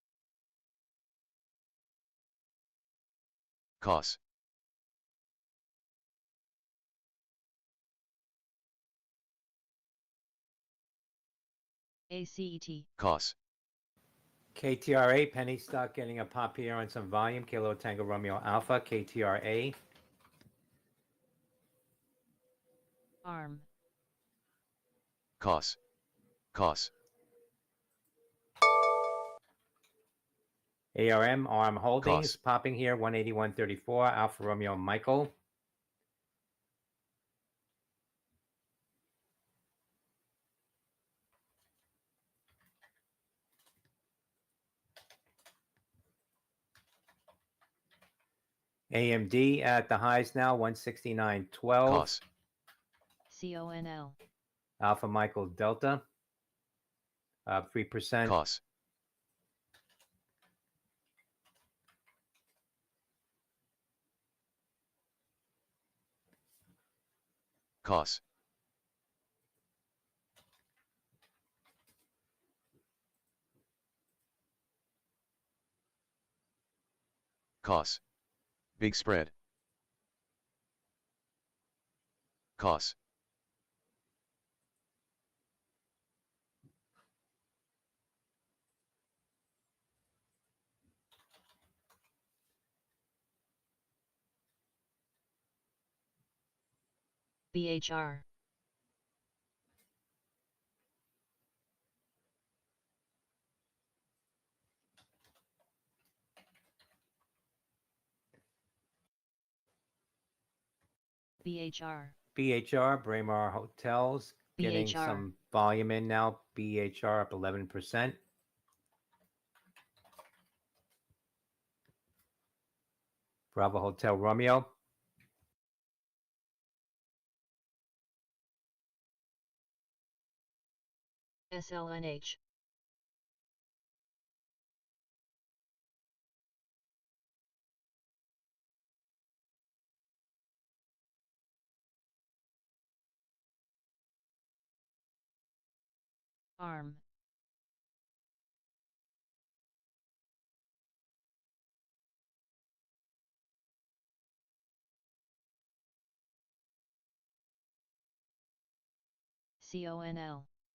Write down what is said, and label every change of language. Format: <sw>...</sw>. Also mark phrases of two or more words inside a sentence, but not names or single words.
<en>KOSS. ACET. KOSS. KTRA, penny stock getting a pop here on some volume. Kilo Tango Romeo Alpha, KTRA. ARM. KOSS. KOSS. ARM Holdings, KOSS. popping here, 181.34. Alpha Romeo Michael. AMD at the highs now, 169.12. KOSS. CONL. Alpha Michael Delta, 3%. KOSS. KOSS. KOSS. Big spread. KOSS. BHR. BHR. BHR, Braemar Hotels, getting BHR. some volume in now. BHR up 11%. Bravo Hotel Romeo. SLNH. ARM. CONL.</en>